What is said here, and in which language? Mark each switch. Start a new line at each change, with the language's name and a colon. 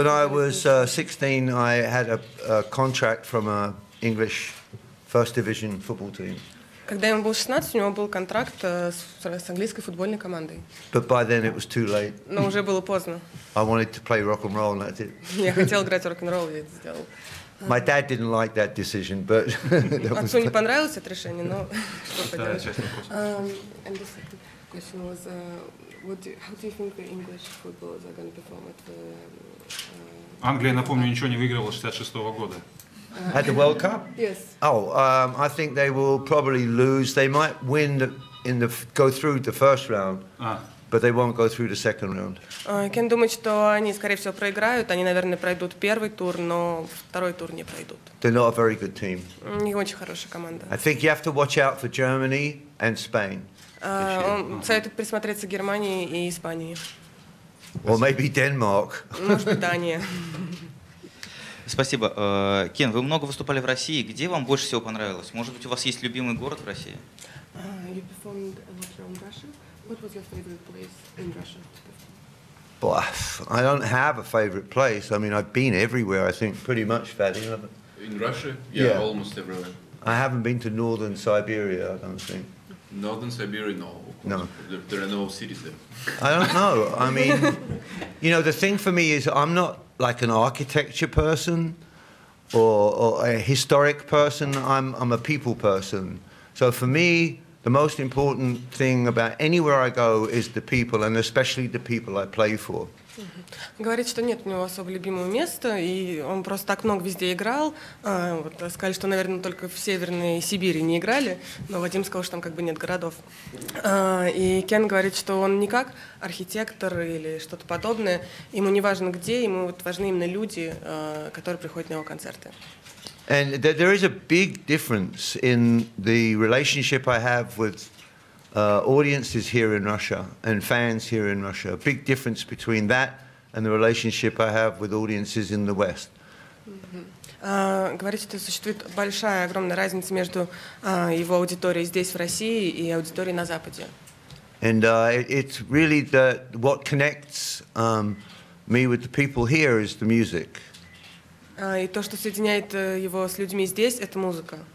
English: When I was 16, I had a contract from an English First Division football team.
Russian: Когда ему было 16, у него был контракт с английской футбольной командой.
English: But by then it was too late.
Russian: Но уже было поздно.
English: I wanted to play rock and roll, and that's it.
Russian: Я хотел играть рок-н-ролл, я это сделал.
English: My dad didn't like that decision, but
Russian: отцу не понравилось это решение, но что поделать.
English: And the second question was, how do you think the English footballers are going to perform at the?
Russian: Англия, напомню, ничего не выигрывала с 66-го года.
English: At the World Cup? Yes. Oh, I think they will probably lose. They might win go through the first round, but they won't go through the second round.
Russian: Кен думает, что они, скорее всего, проиграют. Они, наверное, пройдут первый тур, но второй тур не пройдут.
English: They're not a very good team.
Russian: Не очень хорошая команда.
English: I think you have to watch out for Germany and Spain.
Russian: Он советует присмотреться к Германии и Испании.
English: Or maybe Denmark.
Russian: Может быть, Дания. Спасибо. Кен, вы много выступали в России. Где вам больше всего понравилось? Может быть, у вас есть любимый город в России?
English: You performed a lot around Russia. What was your favorite place in Russia to perform? But I don't have a favorite place. I mean, I've been everywhere, I think, pretty much, Fadi. In Russia? Yeah. Almost everywhere. I haven't been to northern Siberia, I don't think. Northern Siberia, no. No. There are no cities there. I don't know. I mean, you know, the thing for me is I'm not like an architecture person or a historic person. I'm a people person. So for me, the most important thing about anywhere I go is the people, and especially the people I play for.
Russian: Говорит, что нет у него особо любимого места, и он просто так много везде играл. Вот, сказали, что, наверное, только в Северной Сибири не играли, но Вадим сказал, что там как бы нет городов. И Кен говорит, что он не как архитектор или что-то подобное, ему не важно где, ему вот важны именно люди, которые приходят на его концерты.
English: And there is a big difference in the relationship I have with audiences here in Russia and fans here in Russia. A big difference between that and the relationship I have with audiences in the West.
Russian: Говорит, что существует большая, огромная разница между его аудиторией здесь, в России, и аудиторией на Западе.
English: And it's really what connects me with the people here is the music.
Russian: И то, что соединяет его с людьми здесь, это музыка.